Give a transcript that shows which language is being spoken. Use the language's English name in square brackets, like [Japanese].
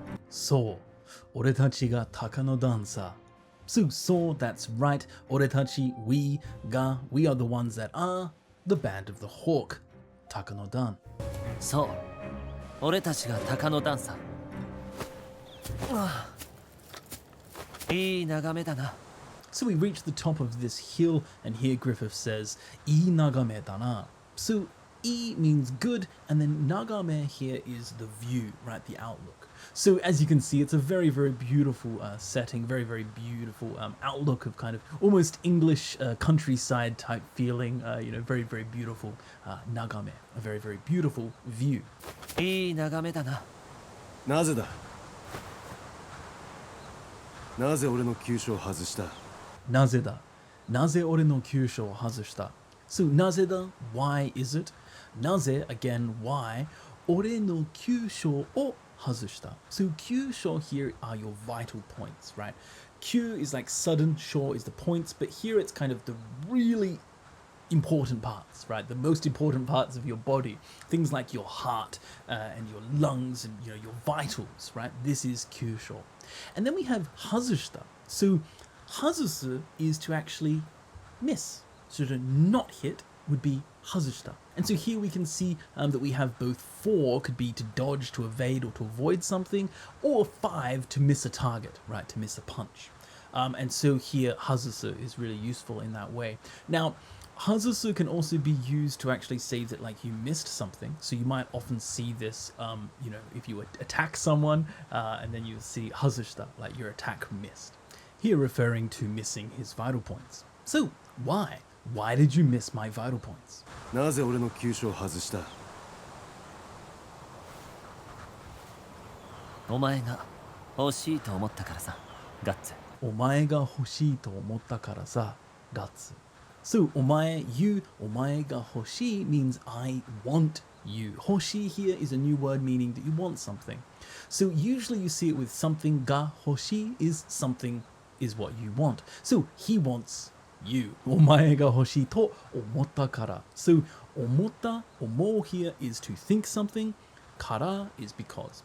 [Japanese] そう俺たちが鷹の段さ [English] So, that's right. Oretachi, we are the ones that are the band of the hawk. [Japanese] Taka no Dan. そう俺たちが鷹の段さいい眺めだな [English] So we reach the top of this hill, and here Griffith says, [Japanese] "I nagame da na." [English] So I means good, and then nagame here is the view, right? The outlook. So as you can see, it's a very, very beautiful setting, very, very beautiful outlook of kind of almost English countryside type feeling. Very, very beautiful nagame, a very, very beautiful view. [Japanese] いい眺めだななぜだなぜ俺の急所を外したなぜだなぜ俺の急所を外した So なぜだ [English] why is it [Japanese] なぜ [English] again why [Japanese] 俺の急所を外した So 急所 [English] here are your vital points, right? Q is like sudden, shore is the points, but here it's kind of the really important parts, right? The most important parts of your body, things like your heart and your lungs and your vitals, right? This is kyusho. And then we have hazushita. So hazusu is to actually miss. So to not hit would be hazushita. And so here we can see that we have both 4 could be to dodge, to evade, or to avoid something, or 5 to miss a target, right? To miss a punch. And so here hazusu is really useful in that way. Now, hazusu can also be used to actually say that like you missed something. So you might often see this, if you attack someone and then you see hazushita, like your attack missed. Here referring to missing his vital points. So why? Why did you miss my vital points? [Japanese] なぜ俺の急所を外したお前が欲しいと思ったからさガッツお前が欲しいと思ったからさガッツ So お前 you お前が欲しい [English] means I want you. 欲しい here is a new word meaning that you want something. So usually you see it with something [Japanese] が欲しい [English] is something is what you want. So he wants you. [Japanese] お前が欲しいと思ったから So 思った 思う [English] here is to think something [Japanese] から [English] is because.